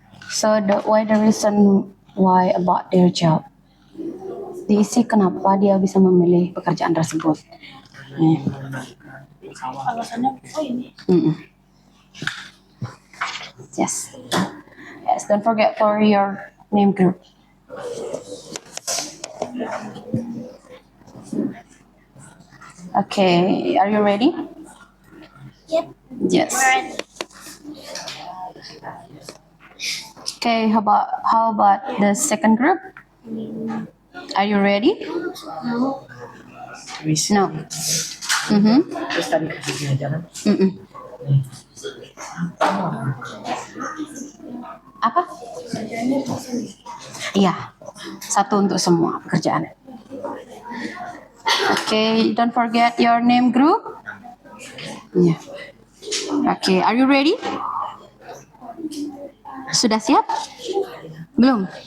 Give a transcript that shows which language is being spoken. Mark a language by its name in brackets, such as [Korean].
[English] So the reason why about their job. [Indonesian] Diisi kenapa dia bisa memilih pekerjaan tersebut. Alasannya ini. [English] Yes. Yes, don't forget for your name group. Okay, are you ready? Yep. Yes. Okay, how about the second group? Are you ready? No. No. [Indonesian] Terus tadi kasih jalan. Apa? Iya, satu untuk semua pekerjaan. [English] Okay, don't forget your name group. Yeah. Okay, are you ready? [Indonesian] Sudah siap? Belum?